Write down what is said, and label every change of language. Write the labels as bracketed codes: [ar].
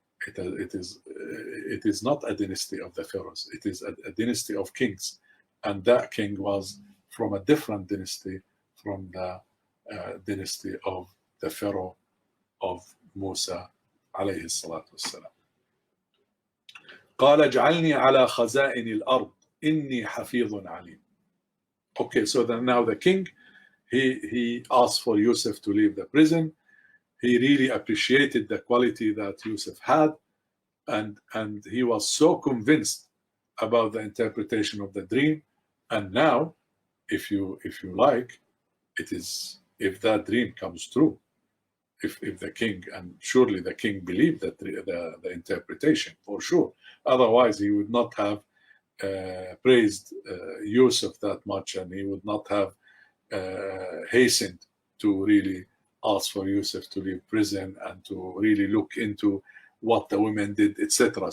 [en] It is not a dynasty of the pharaohs. It is a dynasty of kings, and that king was from a different dynasty, from the dynasty of the pharaoh of Musa عليه الصلاة والسلام. [ar] قال اجعلني على خزائن الأرض إني حفيظ عليم. [en] Okay, so then now the king, he asked for Yusuf to leave the prison. He really appreciated the quality that Yusuf had, and he was so convinced about the interpretation of the dream. And now, if you like, it is, if that dream comes true, if the king, and surely the king believed that the interpretation for sure, otherwise he would not have praised Yusuf that much, and he would not have hastened to really ask for Yusuf to leave prison and to really look into what the women did, etc.